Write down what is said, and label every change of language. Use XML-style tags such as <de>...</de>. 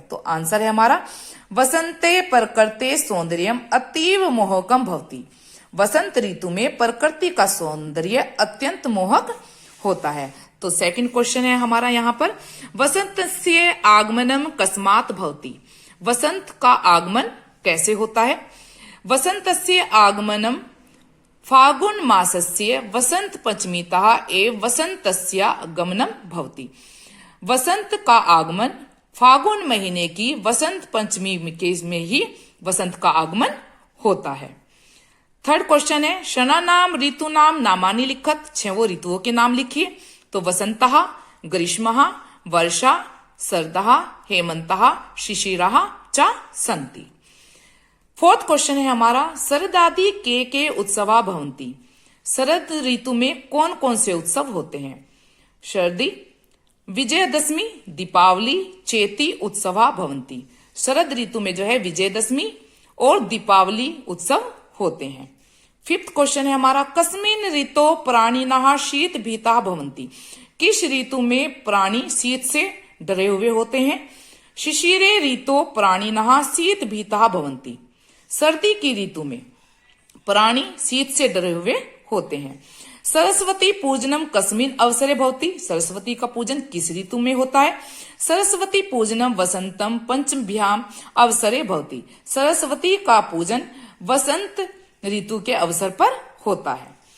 <hi>तो आंसर है हमारा</hi> <sa>वसंते प्रकृते सौंदर्यम अतीव मोहकम भवति।</sa> <hi>वसंत ऋतु में प्रकृति का सौंदर्य अत्यंत मोहक होता है। तो सेकंड क्वेश्चन है हमारा यहाँ पर</hi> <sa>वसंतस्य आगमनम कस्मात् भवति।</sa> <hi>वसंत का आगमन कैसे होता है?</hi> <sa>वसंतस्य आगमनम फागुन मासस्य वसंत पंचमीतः एव वसंतस्य गमनम भवति।</sa> <hi>वसंत का आगमन फागुन महीने की वसंत पंचमी में ही वसंत का आगमन होता है। थर्ड क्वेश्चन है</hi> <sa>शनानाम ऋतूनाम नामानि लिखत।</sa> <hi>6 ऋतुओं के नाम लिखिए।</hi> <sa>तो वसंतः, ग्रीष्मः, वर्षा, शरदः, हेमंतः, शिशिरः च सन्ति।</sa> <hi>फोर्थ क्वेश्चन है हमारा</hi> <sa>शरदादि के उत्सवा भवन्ति।</sa> <hi>शरद ऋतु में कौन कौन से उत्सव होते हैं?</hi> <sa>शरदी, विजयदशमी, दीपावली, चेती उत्सवा भवन्ति।</sa> <hi>शरद ऋतु में जो है विजयदशमी और दीपावली उत्सव होते हैं। फिफ्थ क्वेश्चन है हमारा</hi> <sa>कस्मिन ऋतो प्राणिनः शीत भीता भवन्ति।</sa> <hi>किस ऋतु में प्राणी शीत से डरे हुए होते हैं?</hi> <sa>शिशिरे ऋतो प्राणिनः शीत भीता भवन्ति।</sa> <hi>सर्दी की ऋतु में प्राणी शीत से डरे हुए होते हैं।</hi> <sa>सरस्वती पूजनम कस्मिन अवसरे भवति।</sa> <hi>सरस्वती का पूजन किस ऋतु में होता है?</hi> <sa>सरस्वती पूजनम वसंतम पंचभ्याम अवसरे भवति।</sa> <hi>सरस्वती का पूजन वसंत ऋतु के अवसर पर होता है।</hi>